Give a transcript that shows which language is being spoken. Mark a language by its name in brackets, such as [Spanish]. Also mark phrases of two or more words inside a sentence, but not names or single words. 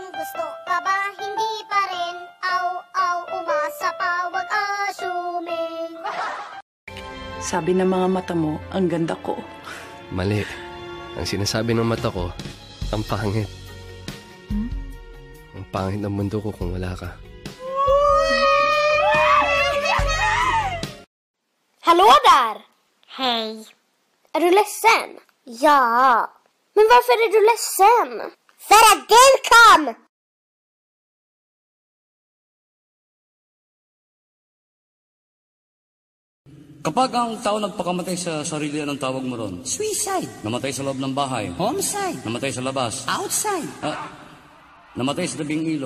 [Filipino] Gusto ka ba? Hindi pa rin. Aw, aw, umasa pa. Wag assuming. Sabi ng mga mata mo, ang ganda ko. Mali. Ang sinasabi ng mata ko, ang pangit. Ang pangit ng mundo ko kung wala ka. [Swedish] Hallå där! Hej. Är du ledsen? Ja. Men varför är du ledsen? För att du kom! [Filipino] Kapag ang tao nagpakamatay sa sarili, anong tawag mo ron? [English] Suicide. [Filipino] Namatay sa loob ng bahay. [English] Homicide. [Filipino] Namatay sa labas. [English] Outside. [Filipino] Namatay sa tabing ilog.